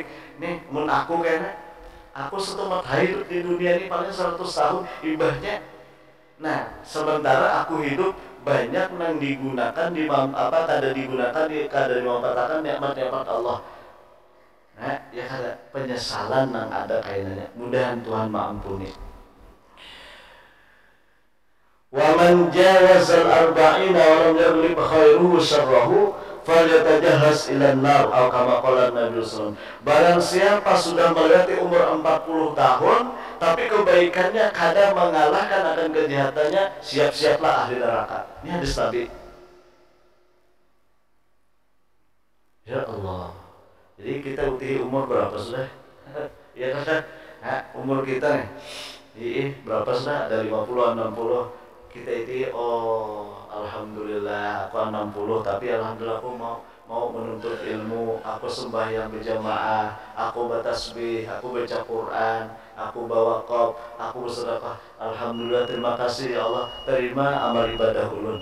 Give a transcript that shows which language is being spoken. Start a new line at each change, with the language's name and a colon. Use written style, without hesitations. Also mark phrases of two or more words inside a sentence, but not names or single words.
Banjar: Nih mun aku kayaknya, aku setelah hidup di dunia ini paling 100 tahun ibahnya. Nah, sementara aku hidup banyak yang digunakan kada dimanfaatkan nikmat-nikmat Allah. Nah, ya kada penyesalan yang ada kayaknya. Mudahan Tuhan maampuni.
Arabic: ومن جاوز الأربعين ولم يغلب خيره شره فليتجهز إلى النار atau كما قال النبي صلى الله عليه وسلم.
Banjar: Barang siapa sudah melewati umur 40 tahun tapi kebaikannya kadang mengalahkan akan kejahatannya, siap-siaplah ahli neraka. Ini hadis Nabi. Ya Allah. Jadi kita uti umur berapa sudah? Ya kan? Nah, umur kita nih. Berapa sudah? Ada 50, 60. Kita itu alhamdulillah aku 60, tapi alhamdulillah aku mau menuntut ilmu, aku sembahyang berjamaah, aku bertasbih, aku baca Quran, aku bawa qop, aku bersedekah. Alhamdulillah, terima kasih ya Allah, terima amal ibadah ulun.